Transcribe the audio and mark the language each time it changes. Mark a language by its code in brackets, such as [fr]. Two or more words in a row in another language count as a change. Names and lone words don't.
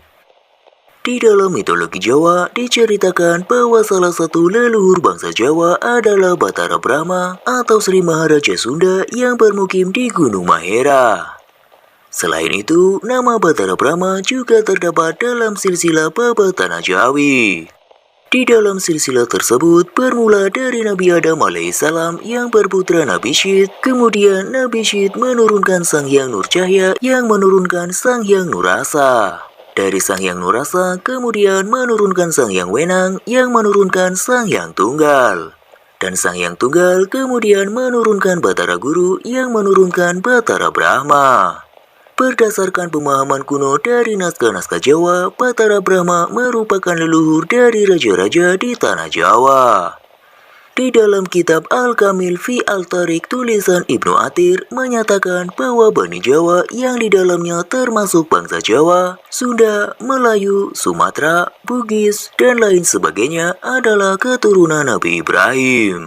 [id] Di dalam mitologi Jawa diceritakan bahwa salah satu leluhur bangsa Jawa adalah Batara Brahma atau Sri Maharaja Sunda yang bermukim di Gunung Mahera. Selain itu, nama Batara Brahma juga terdapat dalam silsilah Baba Tanah Jawi. Di dalam silsilah tersebut bermula dari Nabi Adam alaihissalam yang berputra Nabi Syed, kemudian Nabi Syed menurunkan Sang Hyang Nurcahya yang menurunkan Sang Hyang Nurrasa. Dari Sang Hyang Nurrasa kemudian menurunkan Sang Hyang Wenang yang menurunkan Sang Hyang Tunggal. Dan Sang Hyang Tunggal kemudian menurunkan Batara Guru yang menurunkan Batara Brahma. Berdasarkan pemahaman kuno dari naskah-naskah Jawa, Batara Brahma merupakan leluhur dari raja-raja di tanah Jawa. Di dalam kitab Al-Kamil fi Al-Tariq tulisan Ibnu Athir menyatakan bahwa Bani Jawa yang di dalamnya termasuk bangsa Jawa, Sunda, Melayu, Sumatera, Bugis, dan lain sebagainya adalah keturunan Nabi Ibrahim.